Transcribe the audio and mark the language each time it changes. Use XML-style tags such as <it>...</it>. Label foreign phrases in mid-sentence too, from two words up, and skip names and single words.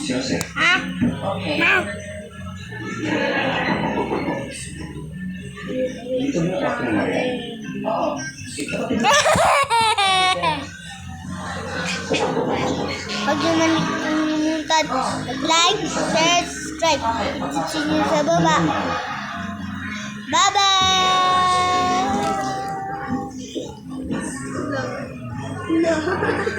<tl>Joseph. Ha? Ha? Dito mo ako ng Maria. Oo. Ito. Huwag niyo manimutan mag-</tl> <en>like, share, subscribe. See you</en> <tl>sa baba. Bye-bye!</tl>